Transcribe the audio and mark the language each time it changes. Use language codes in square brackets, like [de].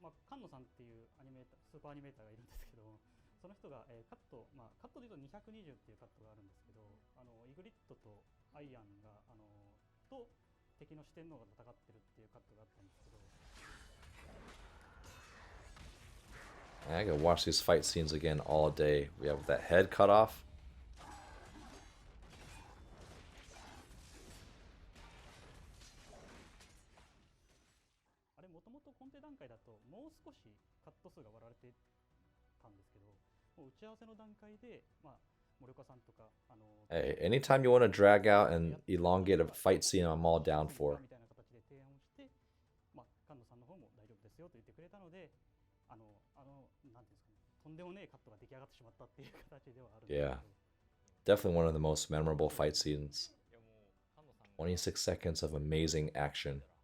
[ja] 菅野さんっていうスーパーアニメーターがいるんですけど、その人が、カットでいうと220っていうカットがあるんですけど、イグリッドとアイアンがと敵の四天王が戦ってるっていうカットがあったんですけど、 [en] I could watch these fight scenes again all day. We have that head cut off. [ja] あれもともとコンテ段階だともう少しカット数が割られてたんですけど、もう打ち合わせの段階で森岡さんとか [en] Hey, anytime you want to drag out and elongate a fight scene, I'm all down for. [ja] みたいな形で提案をして、菅野さんの方も大丈夫ですよと言ってくれたので、なんていうんですかね、とんでもねえカットが出来上がってしまったっていう形ではあるんですけど。 [en] Yeah. Definitely one of the most memorable fight scenes. 26 seconds of amazing action.